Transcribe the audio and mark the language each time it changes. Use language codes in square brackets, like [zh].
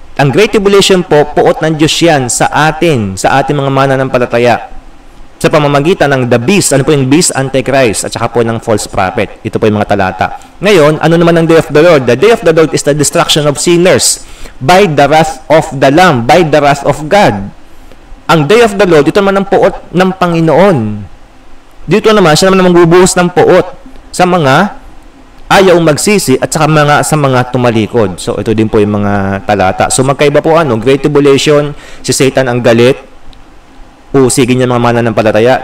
[tl] Ang Great Tribulation po, puot ng Diyos yan sa ating mga mananampalataya, sa pamamagitan ng the beast. Ano po yung beast? Antichrist, at saka po ng false prophet. Ito po yung mga talata. Ngayon, ano naman ang Day of the Lord? [en] The Day of the Lord is the destruction of sinners by the wrath of the Lamb, by the wrath of God. [tl] Ang Day of the Lord, ito naman ang puot ng Panginoon. Dito naman, siya naman ang magbubuhos ng puot sa mga ayaw magsisi at sa mga tumalikod. So, ito din po yung mga talata. So, magkaiba po Great Tribulation, si Satan ang galit, usigin niya mga mananampalataya.